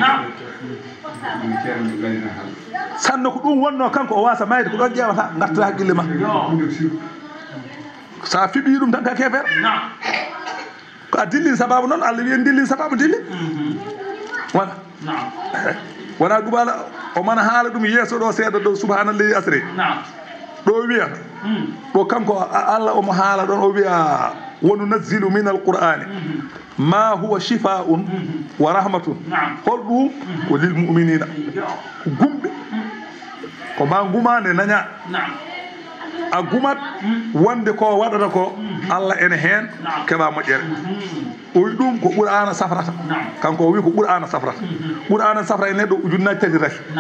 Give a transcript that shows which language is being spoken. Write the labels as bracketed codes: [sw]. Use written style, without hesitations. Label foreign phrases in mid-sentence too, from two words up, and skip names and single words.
[ff] sanno ko ɗum wonno kanko o wasa mayde ko ɗon ƴewata gartata haqqille ma sa fiɓi ɗum tan ka kefer ko a dillin sababu noon Allah wiyen dillin sababu dilli wona wona ɗumala o mana haala ɗum yeeso ɗo seeɗa ɗo subhanallahi asri ɗo wiyata ɗo kanko Allah omo haala ɗon o wiya wonu [ar] نزل من القرآن ما هو شفاء ورحمة [ff] hol ɗum ko [ar] للمؤمنين [ff] ko gumɓe ko ma gumande naña a gumat wonde ko waɗata ko Allah ene hen keɓa moƴƴere o wi ɗum ko qur'ana safrata kanko o wi ko qur'ana safrata qur'ana safra e neɗɗo ujunnaji tati rafi